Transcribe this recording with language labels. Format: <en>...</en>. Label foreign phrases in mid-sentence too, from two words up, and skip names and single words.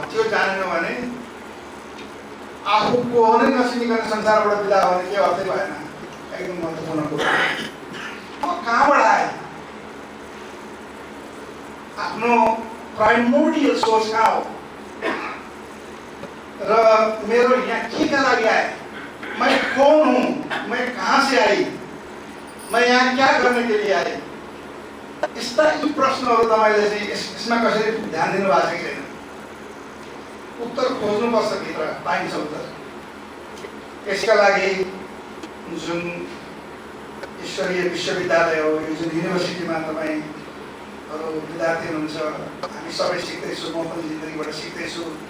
<ne>त्यो जानेन भने आफू को हो नै नचिनिकन संसारबाट बिदा हो भने के अर्थै भएन। एकदम महत्त्वपूर्ण कुरा। म कहाँबाट आएँ, आफ्नो</ne> <en>primordial source</en> <ne>कहाँ हो र मेरो यहाँ के का लागि आए,</ne> <hi>मैं कौन हूँ, मैं कहाँ से आई, मैं यहाँ क्या करने के लिए आई।</hi> <ne>यस्ता यी प्रश्नहरू तपाईले चाहिँ यसमा कसरी ध्यान दिनु भएको छैन। उत्तर खोज्नुपर्छ, भित्र पाइन्छ उत्तर। यसका लागि जुन ईश्वरीय विश्वविद्यालय हो, यो जुन युनिभर्सिटीमा तपाईहरू विद्यार्थी हुनुहुन्छ, हामी सबै सिक्दैछु, म पनि जिन्दगीबाट सिक्दैछु।</ne>